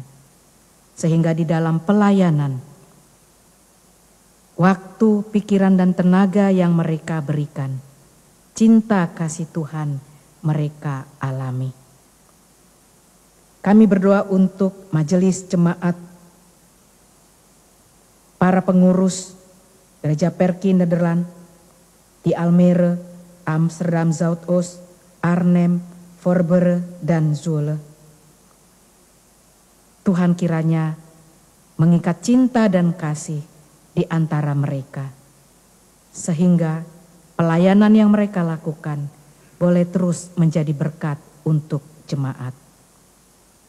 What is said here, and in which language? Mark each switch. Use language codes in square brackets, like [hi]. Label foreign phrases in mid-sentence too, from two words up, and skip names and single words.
[id] Sehingga di dalam pelayanan, waktu, pikiran, dan tenaga yang mereka berikan, cinta kasih Tuhan mereka alami. Kami berdoa untuk majelis jemaat, para pengurus Gereja Perki Nederland di Almere, Amsterdam Zuidoost, Arnhem, Voorburg, dan Zwolle. Tuhan kiranya mengikat cinta dan kasih di antara mereka, sehingga pelayanan yang mereka lakukan boleh terus menjadi berkat untuk jemaat.